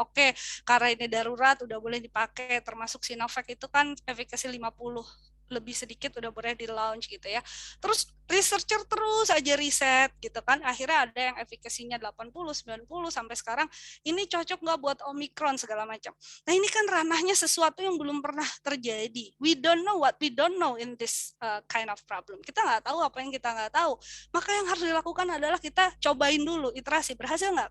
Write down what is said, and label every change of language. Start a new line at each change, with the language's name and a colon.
Indonesian: Oke, karena ini darurat udah boleh dipakai, termasuk Sinovac itu kan efikasi 50 lebih sedikit udah boleh di launch gitu ya. Terus researcher terus aja riset gitu kan. Akhirnya ada yang efikasinya 80, 90 sampai sekarang ini cocok nggak buat Omicron segala macam. Nah, ini kan ranahnya sesuatu yang belum pernah terjadi.
English: We don't know what we don't know in this kind of problem.
Indonesian: Kita nggak tahu apa yang kita nggak tahu. Maka yang harus dilakukan adalah kita cobain dulu, iterasi. Berhasil nggak?